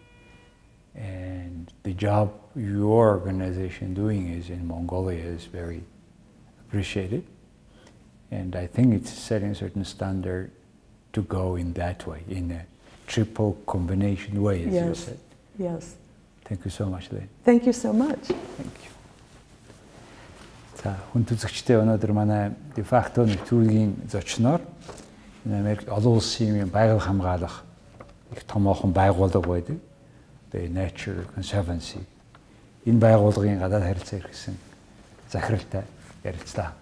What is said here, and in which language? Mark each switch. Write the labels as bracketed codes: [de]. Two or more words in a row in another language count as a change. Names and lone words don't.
[en] And the job your organization doing is in Mongolia is very appreciated. And I think it's setting a certain standard to go in that way, in a triple combination way, as you said. Yes. Thank you so much, Lynn. Thank you so much. Thank you. [mn] За, хүн түзэгчтэй өнөөдөр манай [la] de facto [mn] нэвтрүүлгийн зочноор Америк олон улсын байгууллагын хамгаалах их томоохон байгууллага байдаг. The Nature Conservancy. Энэ байгууллагын гадаад харилцаа эрхэлсэн захиралтай ярилцлаа.